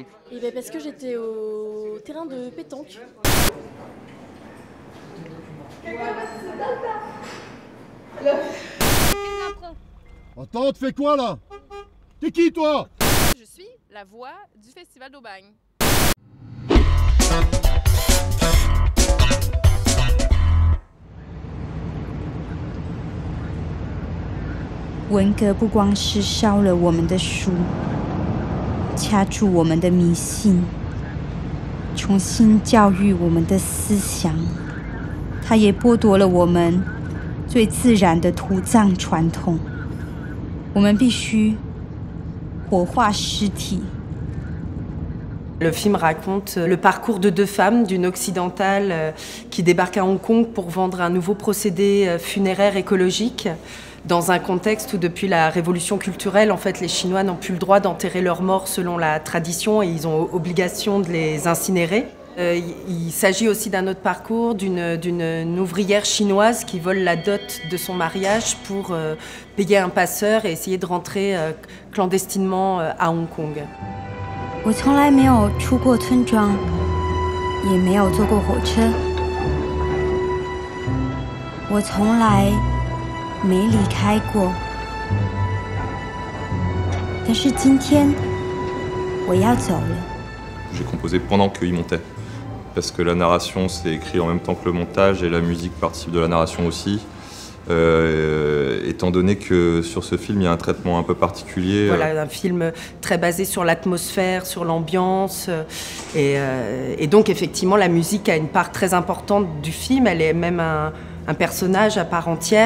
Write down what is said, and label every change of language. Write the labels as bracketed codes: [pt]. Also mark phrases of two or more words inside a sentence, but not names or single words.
[fr] Et bien parce que j'étais au terrain de pétanque. Attends, tu fais quoi là? T'es qui toi? Je suis la voix du Festival d'Aubagne. [zh] 文革不光是烧了我们的书，掐住我们的迷信，重新教育我们的思想，它也剥夺了我们最自然的土葬传统。我们必须火化尸体。 [fr] Le film raconte le parcours de deux femmes, d'une occidentale qui débarque à Hong Kong pour vendre un nouveau procédé funéraire écologique dans un contexte où depuis la révolution culturelle, en fait, les Chinois n'ont plus le droit d'enterrer leurs morts selon la tradition et ils ont obligation de les incinérer. Il s'agit aussi d'un autre parcours d'une ouvrière chinoise qui vole la dot de son mariage pour payer un passeur et essayer de rentrer clandestinement à Hong Kong. [zh] 我从来没有出过村庄，也没有坐过火车。我从来没离开过。但是今天我要走了。 [fr] J'ai composé pendant qu'il montait, parce que la narration c'est écrit en même temps que le montage et la musique participe de la narration aussi. Étant donné que sur ce film il y a un traitement un peu particulier. Voilà, un film très basé sur l'atmosphère, sur l'ambiance, et donc effectivement la musique a une part très importante du film, elle est même un personnage à part entière.